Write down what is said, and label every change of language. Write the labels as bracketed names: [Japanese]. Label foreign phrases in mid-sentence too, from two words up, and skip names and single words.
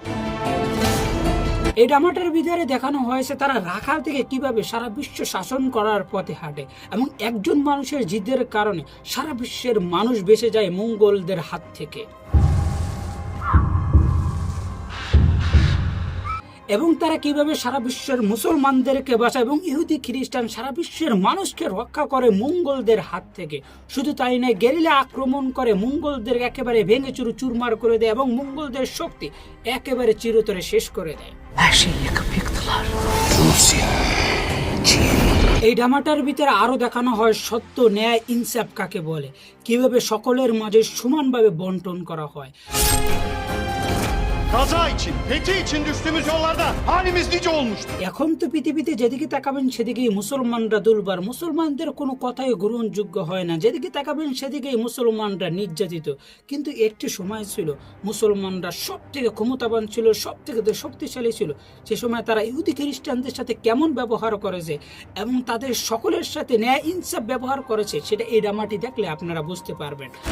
[Bangla] এই ড্রামাটার ভিতরে দেখানো হয়েছে তারা রাখাল থেকে কিভাবে সারা বিশ্ব শাসন করার পথে হাঁটে এবং একজন মানুষের জিদের কারণে সারা বিশ্বের মানুষ বেঁচে যায় মঙ্গলদের হাত থেকে এবং তারা কিভাবে সারা বিশ্বের মুসলমানদেরকে বাঁচায় এবং ইহুদি খ্রিস্টান সারা বিশ্বের মানুষকে রক্ষা করে মঙ্গলদের হাত থেকে। শুধু তাই নয়, গেরিলা আক্রমণ করে মঙ্গলদের একেবারে ভেঙে চুরমার করে দেয় এবং মঙ্গলদের শক্তি একেবারে চিরতরে শেষ করে দেয়। [Turkish] Her şeyi yakıp yıktılar. Rusya, Çin, [Bangla] এই ড্রামাটার ভিতরে আরো দেখানো হয় সত্য, ন্যায়, ইনসাফ কাকে বলে, কিভাবে সকলের মাঝে সমানভাবে বন্টন করা হয়। [Turkish] Kaza için, fethi için düştüğümüz yollarda halimiz nice olmuştu. [Bangla] এখন তো পৃথিবীতে যেদিকে তাকাবেন সেদিকেই মুসলমানরা দুর্বার, মুসলমানদের কোনো কথাই গ্রহণযোগ্য হয় না, যেদিকে তাকাবেন সেদিকেই মুসলমানরা নির্যাতিত। কিন্তু একটি সময় ছিল মুসলমানরা সব থেকে ক্ষমতাবান ছিল, সব থেকে শক্তিশালী ছিল। সে সময় তারা ইহুদি খ্রিস্টানদের সাথে কেমন ব্যবহার করেছে এবং তাদের সকলের সাথে ন্যায় ইনসাফ ব্যবহার করেছে, সেটা এই ড্রামাটি দেখলে আপনারা বুঝতে পারবেন।